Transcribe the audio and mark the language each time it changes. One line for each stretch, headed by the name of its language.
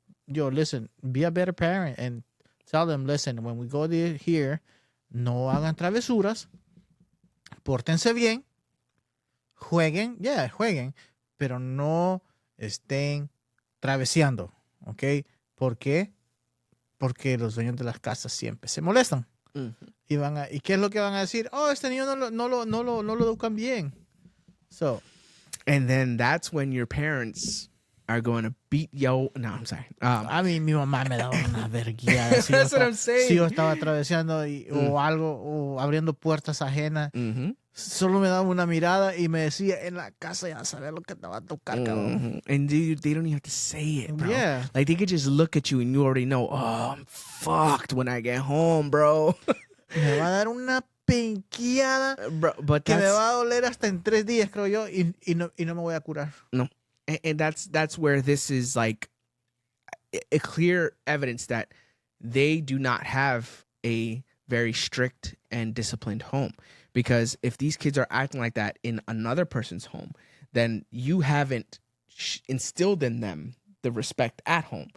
English: So, listen, be a better parent and tell them, listen, when we go here,
Spanish: no hagan travesuras, pórtense bien, jueguen, pero no estén traveseando, ¿ok? ¿Por qué? Porque los dueños de las casas siempre se molestan. Mm-hmm. ¿Y qué es lo que van a decir? Este niño no lo educan bien.
English: So, and then that's when your parents are going to beat yo. No, I'm sorry.
Spanish: A mí mi mamá me daba una verguiada.
English: That's what I'm saying.
Spanish: Si yo estaba atravesando o algo, o abriendo puertas ajenas, Mm-hmm. solo me daba una mirada y me decía, en la casa ya sabía lo que te va a tocar, cabrón.
English: And dude, they don't even have to say it, bro. Yeah. Like, they could just look at you and you already know, I'm fucked when I get home, bro.
Spanish: Me va a dar una penqueada
English: Bro, but
Spanish: que me va a doler hasta en 3 días, creo yo, y no me voy a curar.
English: No. And that's where this is like a clear evidence that they do not have a very strict and disciplined home. Because if these kids are acting like that in another person's home, then you haven't instilled in them the respect at home.